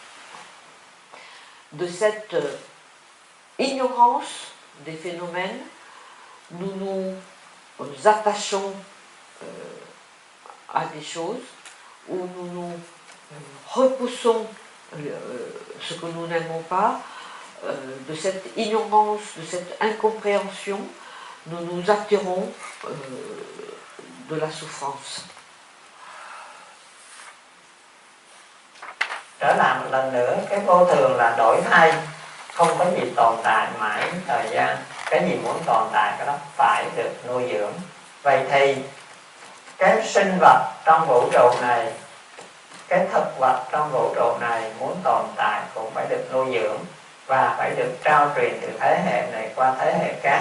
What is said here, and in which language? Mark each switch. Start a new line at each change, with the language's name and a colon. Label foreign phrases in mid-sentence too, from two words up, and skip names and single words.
French: De cette ignorance des phénomènes, nous nous attachons à des choses, ou nous nous repoussons ce que nous n'aimons pas, de cette ignorance, de cette incompréhension, nous nous attirons de la souffrance.
Vietnamese: Trở lại một lần nữa, cái vô thường là đổi thay, không có gì tồn tại mãi thời gian. Cái gì muốn tồn tại cái đó phải được nuôi dưỡng. Vậy thì cái sinh vật trong vũ trụ này, cái thực vật trong vũ trụ này muốn tồn tại cũng phải được nuôi dưỡng và phải được trao truyền từ thế hệ này qua thế hệ khác.